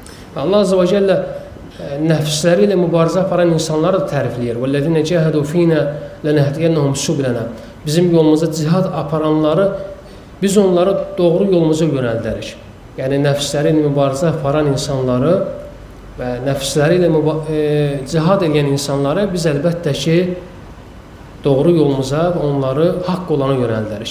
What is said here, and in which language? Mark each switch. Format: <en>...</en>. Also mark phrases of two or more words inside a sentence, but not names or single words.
<az>Allah Azze və Cəllə nəfsləri ilə mübarizə aparan insanları da tərifləyir.</az> <ar>وَالَّذِينَ جَاهَدُوا فِينَا لَنَهْدِيَنَّهُمْ سُبُلَنَا.</ar> <az>Bizim yolumuza cihad aparanları biz onları doğru yolumuza yönəldərik. Yəni nəfsləri ilə mübarizə aparan insanları və nəfsləri ilə cihad edən insanları biz əlbəttə ki doğru yolumuza və onları haqq olana yönəldərik.</az>